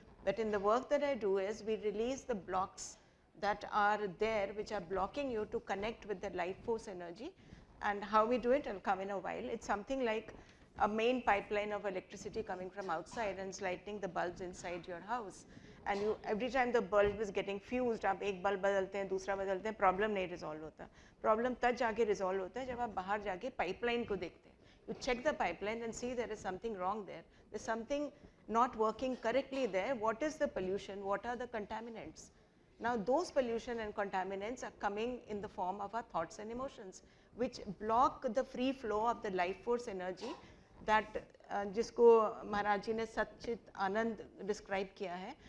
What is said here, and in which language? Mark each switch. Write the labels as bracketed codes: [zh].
[en] But in the work that I do is we release the blocks that are there which are blocking you to connect with the life force energy. And how we do it, I'll come in a while. It's something like a main pipeline of electricity coming from outside and lighting the bulbs inside your house. And you, every time the bulb is getting fused, [hi] आप एक bulb बदलते हैं, दूसरा बदलते हैं, problem नहीं resolve होता. Problem तब जाके resolve होता है जब आप बाहर जाके pipeline को देखते हैं. [en] You check the pipeline and see there is something wrong there. There's something not working correctly there. What is the pollution? What are the contaminants? Now those pollution and contaminants are coming in the form of our thoughts and emotions, which block the free flow of the life force energy that [hi] जिसको महाराज जी ने सच्चित आनंद describe किया है.